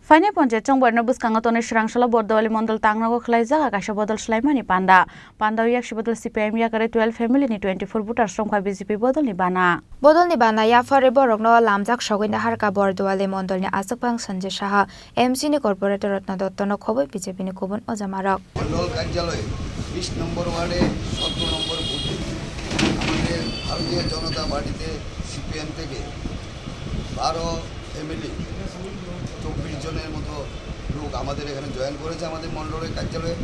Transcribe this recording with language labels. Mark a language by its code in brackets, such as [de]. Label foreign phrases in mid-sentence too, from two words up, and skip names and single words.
[trp] Faini Ponche Chongborno Buskangatone Shrangshala Bordowali Mondol Tangnago Khlaijak Akasha Bodol Shlaimani Panda Yak Shibodol CPM Yakare 12 family ni 24 butar Strongkha BJP Bodol ni Bana ya fare borokno lamjak Shoginda Harka Bordowali Mondol ni Asakpang Sanjay Saha MC ni Corporator Ratna Dottono Khoboi BJP ni Kubun Ojamarok [bn] মন্ডল কার্যালয়ে 20 নম্বর ওয়ার্ডে 17 নম্বর বুথে আমাদের ভারতীয় জনতা পার্টিতে সিপিএম থেকে 12 ফ্যামিলি 24 জনের মতো লোক আমাদের এখানে জয়েন করেছে আমাদের মন্ডলের কার্যালয়ে।